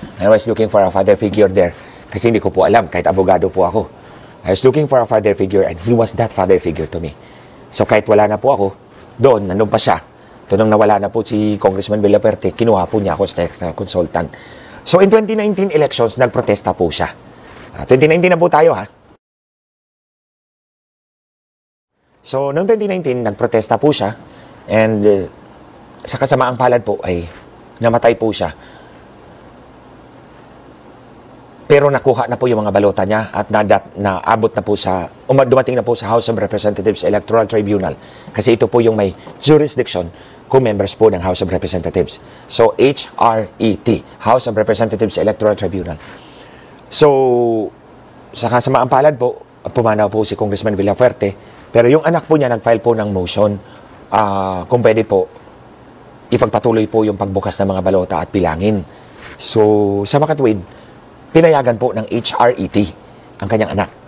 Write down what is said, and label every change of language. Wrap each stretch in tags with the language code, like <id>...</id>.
<en>I was looking for a father figure there.</en> <tl>Kasi hindi ko po alam, kahit abogado po ako.</tl> <en>I was looking for a father figure and he was that father figure to me.</en> <tl>So kahit wala na po ako, doon, nandun pa siya. Nung nawala na po si Congressman Villafuerte, kinuha po niya ako sa technical consultant. So in 2019 elections, nagprotesta po siya. 2019 na po tayo, ha? So, noong 2019, nagprotesta po siya and sa kasamaang palad po ay namatay po siya. Pero nakuha na po yung mga balota niya at naabot na po sa, dumating na po sa House of Representatives Electoral Tribunal. Kasi ito po yung may jurisdiction kung members po ng House of Representatives. So, HRET, House of Representatives Electoral Tribunal. So, sa kasamaang palad po, pumanaw po si Congressman Villafuerte, pero yung anak po niya nag-file po ng motion kung pwede po ipagpatuloy po yung pagbukas ng mga balota at bilangin. So, sa makatuwid, pinayagan po ng HRET ang kanyang anak.</tl>